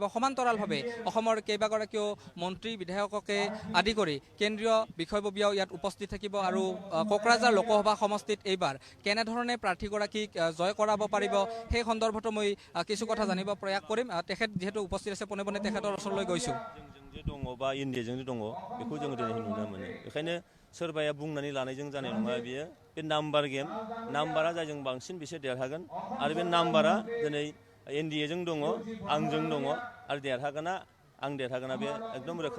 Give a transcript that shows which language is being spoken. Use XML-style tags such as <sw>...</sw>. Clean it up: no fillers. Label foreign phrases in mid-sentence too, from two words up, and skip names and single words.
<as>সমান্তৰালভাৱে অসমৰ কেইবাগৰাকীও মন্ত্ৰী বিধায়ককে আদি কৰি কেন্দ্ৰীয় বিষয়ববীয়াও ইয়াত উপস্থিত থাকিব আৰু কোকৰাঝাৰ লোকসভা সমষ্টিত এইবাৰ কেনেধৰণে প্ৰাৰ্থীগৰাকীক জয় কৰাব পাৰিব সেই সন্দৰ্ভতো মই কিছু কথা জানিব প্ৰয়াস কৰিম। তেখেত যিহেতু উপস্থিত আছে, পোনে পোনে তেখেতৰ ওচৰলৈ গৈছোঁ।</as> <brx>जोंजे दङ बा इन्डियाजों दङ बेखौ जों दिनै नुनो मोनो। बेखायनो सोरबाया बुंनानै लानायजों जानाय नङा। बियो बे</brx> <en>number game,</en> <brx>नाम्बारा जायजों बांसिन बिसोर देरहागोन आरो बे नाम्बारा दिनै एनडिएजों दङ, आंजों दङ आरो देरहागोना आं देरहागोना बे एकदम रोखा।</brx>